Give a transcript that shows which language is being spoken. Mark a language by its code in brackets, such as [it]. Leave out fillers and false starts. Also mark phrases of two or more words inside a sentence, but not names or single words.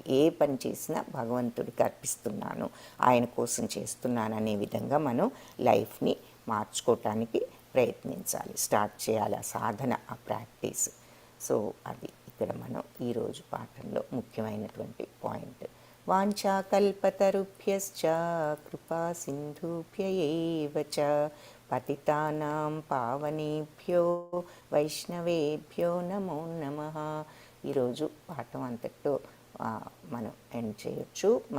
[te] ఏ పని చేసినా భగవంతుడికి అర్పిస్తున్నాను, ఆయన కోసం చేస్తున్నాను అనే విధంగా మనం లైఫ్ని మార్చుకోవటానికి ప్రయత్నించాలి, స్టార్ట్ చేయాలి ఆ సాధన, ఆ ప్రాక్టీస్. సో అది ఇక్కడ మనం ఈరోజు పాఠంలో ముఖ్యమైనటువంటి పాయింట్. [sa] వాంఛాకల్పతరుభ్యశ్చ కృపా సింధుభ్య ఏవ చ పతితానాం పావనేభ్యో వైష్ణవేభ్యో నమో నమః. [te] ఈరోజు పాఠం అంతటితో మనం ఎండ్ చేయొచ్చు.